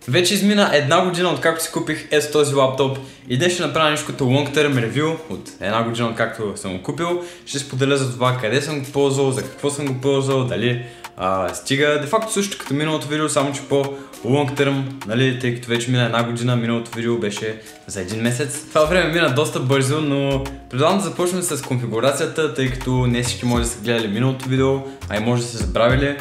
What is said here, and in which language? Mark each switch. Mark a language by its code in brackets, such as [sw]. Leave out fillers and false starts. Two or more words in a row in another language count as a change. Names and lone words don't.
[bg] Вече измина една година откакто си купих ето този лаптоп и днес ще направя нещо като [en] long term review [bg] от една година откакто съм го купил. Ще споделя за това къде съм го ползвал, за какво съм го ползвал, дали стига. Де факто също като миналото видео, само че по [en] long term, [bg] нали, тъй като вече мина една година, миналото видео беше за един месец. Това време мина доста бързо, но предлагам да започнем с конфигурацията, тъй като не всички може да са гледали миналото видео, а и може да са забравили.